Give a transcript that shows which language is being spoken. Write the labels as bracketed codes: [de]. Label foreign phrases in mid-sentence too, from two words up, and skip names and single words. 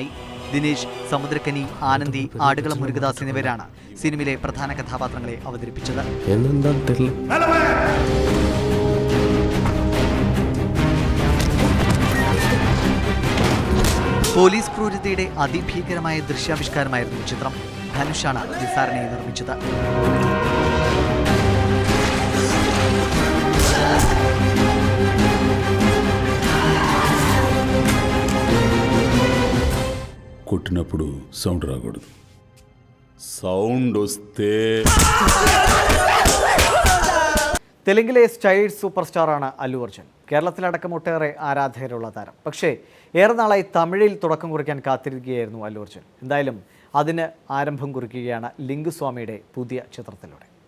[ml] ദിനേശ്, സമുദ്രക്കനി, ആനന്ദി, ആടുകളം മുരുകദാസ് എന്നിവരാണ് സിനിമയിലെ പ്രധാന കഥാപാത്രങ്ങളെ അവതരിപ്പിച്ചത്. പോലീസ് ക്രൂരതയുടെ അതിഭീകരമായ ദൃശ്യാവിഷ്കാരമായിരുന്നു ചിത്രം. ധനുഷാണ് വിസാരണയെ നിർമ്മിച്ചത്. [te] కొట్టినప్పుడు సౌండ్ రాకూడదు. సౌండ్ వస్తే [ml] തെലുങ്കിലെ [en] styles super star [ml] അല്ലു അർജുൻ. കേരളത്തിലടക്കം ഒട്ടേറെ ആരാധകരുള്ള താരം. പക്ഷേ ഏറെ നാളായി തമിഴിൽ തുടക്കം കുറിക്കാൻ കാത്തിരിക്കുകയായിരുന്നു അല്ലു അർജുൻ. എന്തായാലും അതിന് ആരംഭം കുറിക്കുകയാണ് ലിംഗുസ്വാമിയുടെ പുതിയ ചിത്രത്തിലൂടെ.